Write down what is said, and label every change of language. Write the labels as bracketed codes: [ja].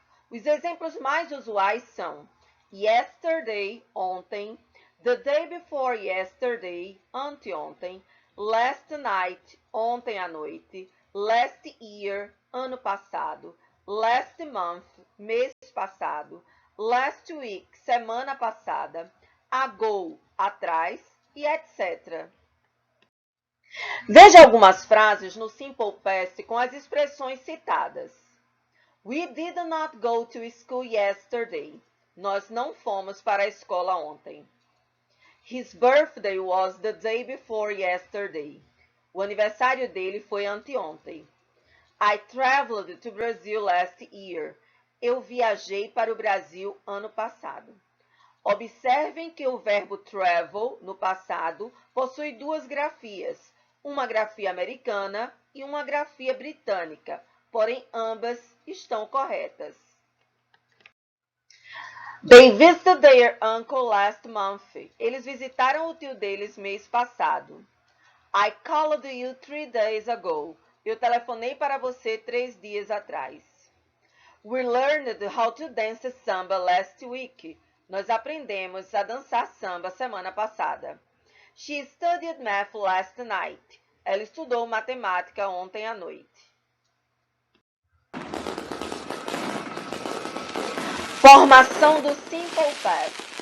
[pt] Os exemplos mais usuais são yesterday, ontem, the day before yesterday, anteontem, last night, ontem à noite, last year, ano passado, last month, mês passado, last week, semana passada, ago, atrás e etc. Veja algumas frases no Simple Past com as expressões citadas. [en] We did not go to school yesterday. [pt] Nós não fomos para a escola ontem. [en] His birthday was the day before yesterday. [pt] O aniversário dele foi anteontem. [en] I traveled to Brazil last year. [pt] Eu viajei para o Brasil ano passado. Observem que o verbo travel, no passado, possui duas grafias, uma grafia americana e uma grafia britânica, porém ambas estão corretas. [en] They visited their uncle last month. [pt] Eles visitaram o tio deles mês passado. [en] I called you 3 days ago. [pt] Eu telefonei para você 3 dias atrás. [en] We learned how to dance samba last week. [pt] Nós aprendemos a dançar samba semana passada. [en] She studied math last night. [pt] Ela estudou matemática ontem à noite. Formação do Simple Past.